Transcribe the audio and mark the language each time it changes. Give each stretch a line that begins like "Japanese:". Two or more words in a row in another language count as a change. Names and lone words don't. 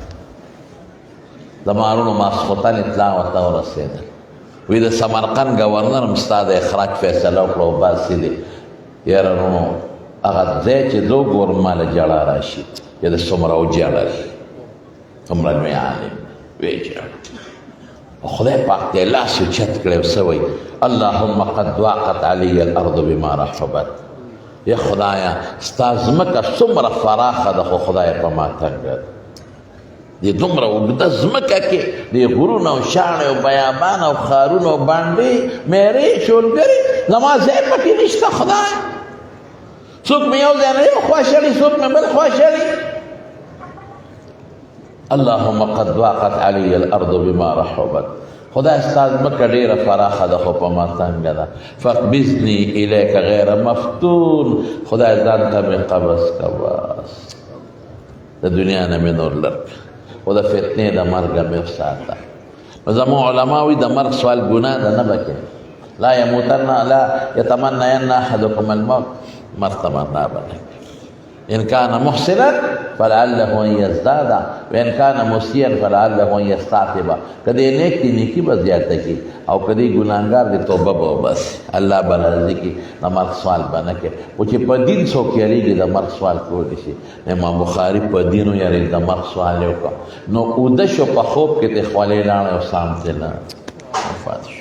Pashto: د مارونو ماسخوتن اطلاع ورته ورسېده، وی د سمرقند ګورنر هم ستا د اخراج فیصله وکړه وباسي دی. یاره نو هغه ځای چې زه وګورم ماله ژړا راشي چې د څومره وژړل، څومره لوی عالم ویې ژړل. خدای پاک ته لاس اوچت کړی او څه وایي؟
Arabic: اللهم قد ضاقت علی الارض بما رحبت.
Pashto: یا خدایه ستا ځمکه څومره فراخه ده خو خدایه په ما تنګه ده. دې دومره اوږده ځمکه کې دې غرونه او شاړې او بیابان او ښارونه او بانډې میرې شولګرې زما ځای پکې نشته. خدای څوک مې یو ځای نه یو خوا شړي، څوک مې بل خوا شړي.
Arabic: اللهم قد ضاقت علی الارض بما رحبت.
Pashto: خدای ستا ځمکه ډېره فراخه ده خو په ما تنګه ده.
Arabic: فاقبضني الیک غیر مفتون.
Pashto: خدای ځان ته مې قبض که، بس د دنیا نه مې نور لرک خو د فتنې د مرګه مې وساته. نو زموږ علما وایي د مرګ سوال ګناه ده، نه به کوې.
Arabic: لا یموتن لا یتمنین احدکم الموت،
Pashto: مرګ تمنا به نه کوي.
Arabic: ان کان محسنا فلعله ان یزداد وان کان مسیئا فلعله ان یستعتب.
Pashto: که دې نیک دي نیکي به زیاته کړي او که دې ګناهګار دي توبه به وباسي. الله به راضي کړي، د مرګ سوال به نه کوي. خو چې په دین څوک یېرېږي د مرګ سوال کولی شي. امام بخاري په دین ویېرېد، د مرګ سوال یې وکړه. نو اوده شو په خوب کې ترې خولې لاړې او سامتې نه وفات شو.